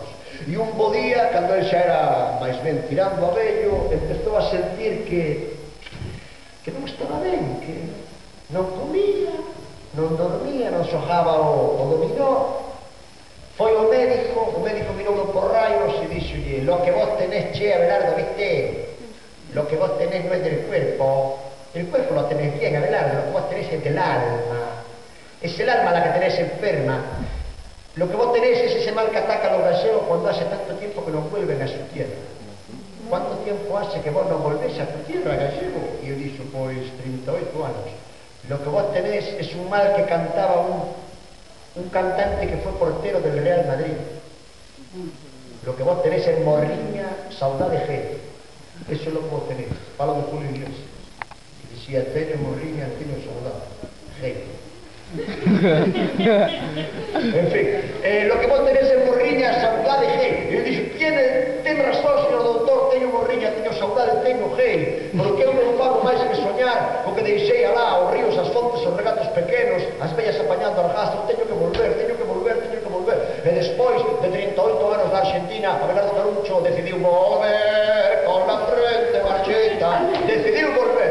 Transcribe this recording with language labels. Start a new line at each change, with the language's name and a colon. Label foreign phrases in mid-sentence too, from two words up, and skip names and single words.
Galician: E un bo día, cando el xa era máis ben tirando a vello, empezou a sentir que non estaba ben, que non comía, non dormía, non xogaba o dominó. Foi o médico mirou por raios e dixolle:
Spanish: lo que vos tenés, che, Abelardo, viste? Lo que vos tenés no es del cuerpo. El cuerpo lo tenés bien, Abelardo, lo que vos tenés es del alma. Es el alma la que tenés enferma. Lo que vos tenés es ese mal que ataca a los gallegos cuando hace tanto tiempo que no vuelven a su tierra. ¿Cuánto tiempo hace que vos no volvés a tu tierra, gallego? Y yo dije, pues 38 años. Lo que vos tenés es un mal que cantaba un cantante que fue portero del Real Madrid. Lo que vos tenés es morriña, saudade G. Eso es lo que vos tenés.
Galician: Falo de Julio Iglesias. Que decía, teño morriña, teño saudade G.
Spanish: En fin, lo que vos tenés es morriña, saudade G.
Galician: E eu dixo, ten razón, señor doutor, teño morriña, teño saudade, teño G. Porque eu non fago máis que soñar o que deixei alá, os ríos, as fontes, os regatos pequenos, as vellas apañando argastros, teño que volver, teño que volver, teño que volver. E despois de 38 anos da Argentina, Abelardo Caruncho decidiu volver
Spanish: con la frente marchita,
Galician: decidiu volver.